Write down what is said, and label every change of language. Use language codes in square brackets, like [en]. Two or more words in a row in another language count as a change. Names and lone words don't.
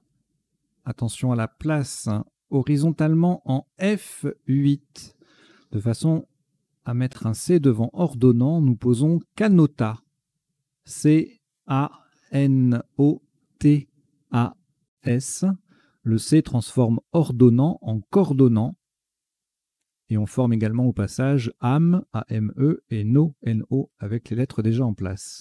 [fr] Attention à la place. Horizontalement en F8. De façon à mettre un C devant ordonnant, nous posons canota. C-A-N-O-T-A-S. Le C transforme ordonnant en coordonnant. Et on forme également au passage ame, A-M-E, et no, N-O, avec les lettres déjà en place.